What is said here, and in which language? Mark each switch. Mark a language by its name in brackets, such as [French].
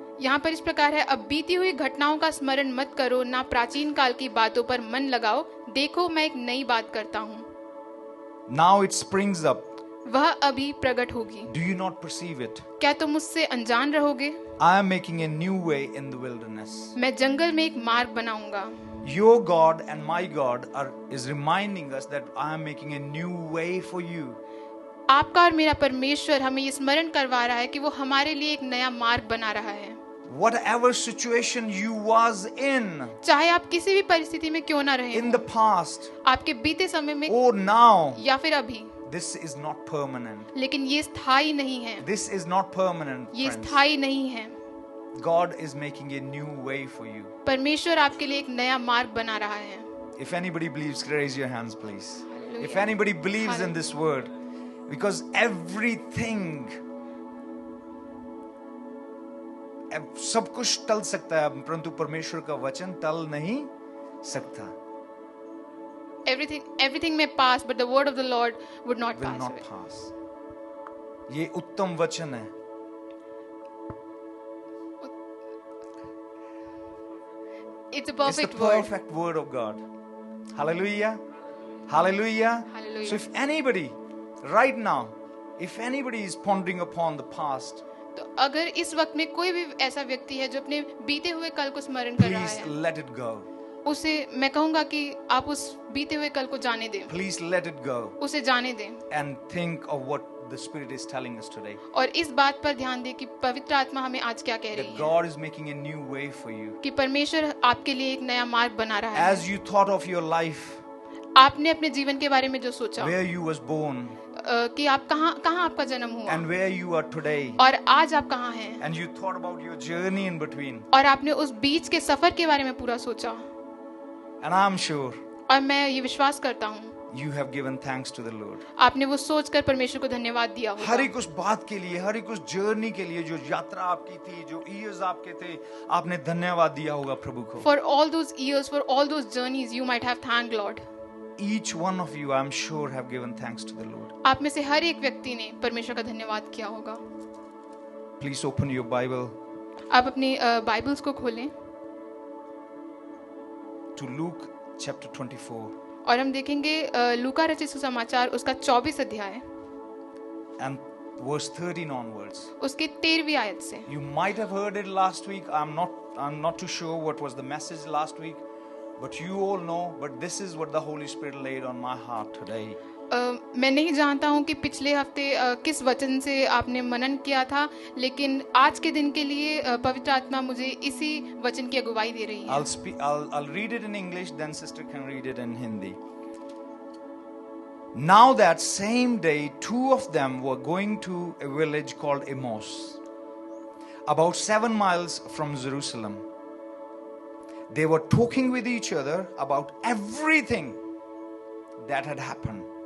[Hindi] यहाँ पर इस प्रकार है, अब बीती हुई घटनाओं का स्मरण मत करो, ना प्राचीन काल की बातों पर मन लगाओ. देखो मैं एक नई बात करता हूँ. [English] Now it springs up. [Hindi] वह अभी प्रकट होगी. [English] Do you not perceive it? [Hindi] क्या तुम उससे अनजान रहोगे? [English] I am making a new way in the wilderness. [Hindi] मैं जंगल में एक मार्ग बनाऊंगा. [English] Your God and my God is reminding us that I am making a new way for you. [Hindi] आपका और मेरा परमेश्वर हमें ये स्मरण करवा रहा है कि वो हमारे लिए एक नया मार्ग बना रहा है. [English] Whatever situation you was in, [Hindi] चाहे आप किसी भी परिस्थिति में क्यों ना रहे [English] in the past, [Hindi] आपके बीते समय में [English] or now, [Hindi] या फिर अभी, [English] this is not permanent. [Hindi] लेकिन ये स्थायी नहीं है. [English] This is not permanent, [Hindi] ये [English] friends. [Hindi] स्थायी नहीं है. [English] God is making a new way for you. [Hindi] परमेश्वर आपके लिए एक नया मार्ग बना रहा है. [English] If anybody believes, raise your hands, please. Hallelujah. If anybody believes in this word, because everything, [Hindi] सब कुछ टल सकता है, परंतु परमेश्वर का वचन टल नहीं सकता. [English] Everything may pass, but the word of the Lord would not Will pass not away. pass. [Hindi] ये उत्तम वचन है. [English] It's a It's the perfect word. perfect word of God. Hallelujah. Hallelujah. Hallelujah. So if anybody, right now, if anybody is pondering upon the past, [Hindi] तो अगर इस वक्त में कोई भी ऐसा व्यक्ति है जो अपने बीते हुए कल को स्मरण कर रहा [English] please [Hindi] है, [English] let it go. [Hindi] उसे मैं कहूंगा कि आप उस बीते हुए कल को जाने दें. [English] Please let it go [Hindi] उसे जाने दें [English] and think of what the Spirit is telling us today. [Hindi] और इस बात पर ध्यान दें कि पवित्र आत्मा हमें आज क्या कह रही [English] That [Hindi] है. [English] God is making a new way for you. [Hindi] कि परमेश्वर आपके लिए एक नया मार्ग बना रहा है. [English] As you thought of your life, [Hindi] आपने अपने जीवन के बारे में जो सोचा, [English] where you was born, [Hindi] कि आप कहाँ आपका जन्म हुआ [English] and where you are today, [Hindi] और आज आप कहाँ हैं, [English] and you thought about your journey in between, [Hindi] और आपने उस बीच के सफर के बारे में पूरा सोचा, [English] and I'm sure [Hindi] और मैं ये विश्वास करता हूँ [English] you have given thanks to the Lord. [Hindi] आपने वो सोचकर परमेश्वर को धन्यवाद दिया होगा. हर एक उस बात के लिए, हर एक उस जर्नी के लिए, जो यात्रा आपकी थी, जो ईयर्स आपके थे, आपने धन्यवाद दिया होगा प्रभु को. [English] For all those years, for all those journeys, you might have thanked Lord. Each one of you, I'm sure, have given thanks to the Lord. [Hindi] आप में से हर एक व्यक्ति ने परमेश्वर का धन्यवाद किया होगा. [English] Please open your Bible [Hindi] आप अपने बाइबल्स को खोलें [English] to Luke chapter 24 [Hindi] और हम देखेंगे लूका रचित सुसमाचार उसका 24 अध्याय [English] and verse 13 onwards. [Hindi] उसके 13वीं आयत से. [English] You might have heard it last week. I'm not too sure what was the message last week, but you all know. But this is what the Holy Spirit laid on my heart today. [Hindi] मैं नहीं जानता हूँ कि पिछले हफ्ते किस वचन से आपने मनन किया था, लेकिन आज के दिन के लिए पवित्र आत्मा मुझे इसी वचन की अगुवाई दे रही है. [English] I'll read it in English, then sister can read it in Hindi. Now that same day, two of them were going to a village called Emmaus, about 7 miles from Jerusalem. They were talking with each other about everything that had happened.